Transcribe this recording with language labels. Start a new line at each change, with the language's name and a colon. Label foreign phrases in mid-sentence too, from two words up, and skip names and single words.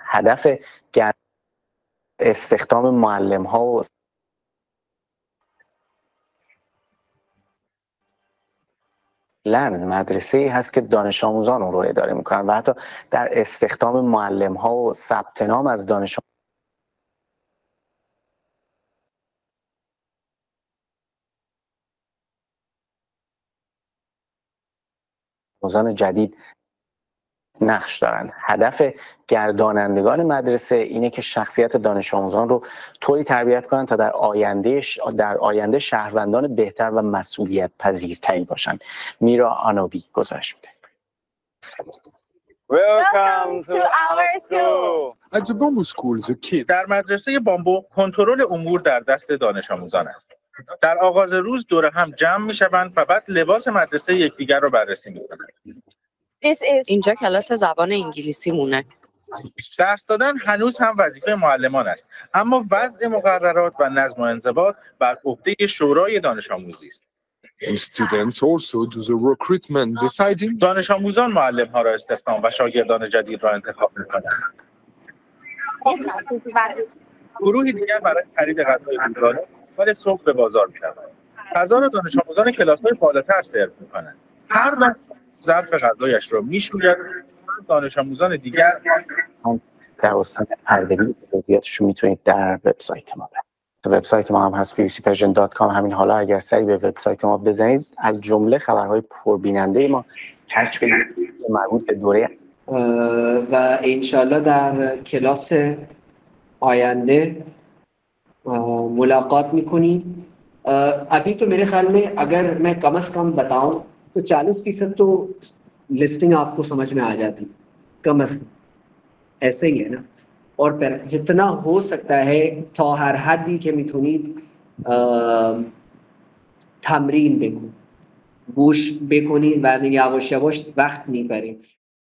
Persian: هدف استخدام معلم ها و مدرسه هست که دانش آموزان اون رو اداره میکنن و حتی در استخدام معلم ها و ثبت نام از دانش آموزان جدید نقش دارند. هدف گردانندگان مدرسه اینه که شخصیت دانش آموزان رو طوری تربیت کنند تا در آینده شهروندان بهتر و مسئولیت پذیرتری باشند. میرا آنوبی گزارش میده.
English: Welcome to our school. At the Bamboo School, the kids.
Persian: در مدرسه بامبو کنترل امور در دست دانش آموزان است. در آغاز روز دور هم جمع میشوند و بعد لباس مدرسه یکدیگر را بررسی میکنند. اینجا کلاس زبان انگلیسی مونه. درس دادن هنوز هم وظیفه معلمان است، اما وضع مقررات و نظم و انضباط بر عهده شورای دانش آموزی است.
English: Students also do the recruitment, deciding.
Persian: دانش آموزان معلم ها را استخدام و شاگردان جدید را انتخاب می‌کنند. گروهی دیگر برای خرید غذای روزانه ولی صبح به بازار می‌روند. غذا را دانش آموزان کلاس‌های بالاتر سرو می‌کنند. هر دانش ظرف غذایش را می‌شوید. دانش آموزان دیگر در استان اردبیل جزئیاتش رو میتونید در وبسایت ما ببینید. وبسایت ما هم هست bbcpersian.com. همین حالا اگر سری به وبسایت ما بزنید از جمله خبرهای پربیننده ما کشف مربوط به دوره و انشالله در کلاس آینده ملاقات میکنیم.
Hindi: अभी तो मेरे ख्याल में अगर मैं कम से कम बताऊं तो 40% तो लिस्टिंग आपको समझ में आ जाती कम से कम ऐसे ही है ना. और जितना हो सकता है
Persian: تا هر حدی که میتونید تمرین بکنید گوش بکنید و یواش یواش وقت میبرید.